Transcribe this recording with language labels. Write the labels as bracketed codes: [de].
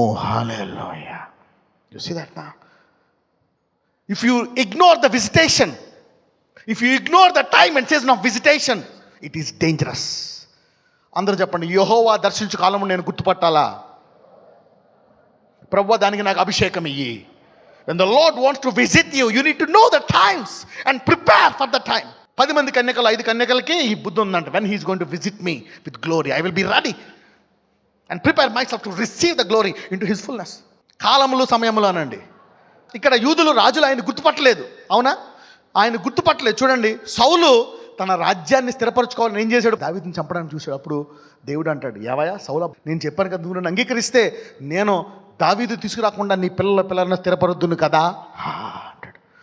[en] Hallelujah. You see that now. If you ignore the visitation, if you ignore the time and season of visitation, it is dangerous. [te] అందరూ చెప్పండి, యెహోవా దర్శించు కాలము నేను గుర్తుపట్టాలా? ప్రభువా దానికి నాకు అభిషేకం ఇయ్యి. [en] When the Lord wants to visit you, you need to know the times and prepare for the time. [te] 10 మంది కన్యకలు 5 కన్యకలకి ఈ బుద్ధి ఉందంట. [en] When he is going to visit me with glory, I will be ready and prepare myself to receive the glory into his fullness. [te] కాలములు సమయములు అనండి. ఇక్కడ యూదులు రాజులు ఆయన గుర్తుపట్టలేదు, అవునా? ఆయన గుర్తుపట్టలేదు. చూడండి, సౌలు తన రాజ్యాన్ని స్థిరపరచుకోవాలని ఏం చేశాడు? దావీదుని చంపడానికి చూశాడు. అప్పుడు దేవుడు అంటాడు, ఏవయ్యా సౌలా, నేను చెప్పాను కదా, నువ్వు నన్ను అంగీకరిస్తే నేను దావీదు తీసుకురాకుండా నీ పిల్లలను స్థిరపరుద్దును కదా అంటాడు.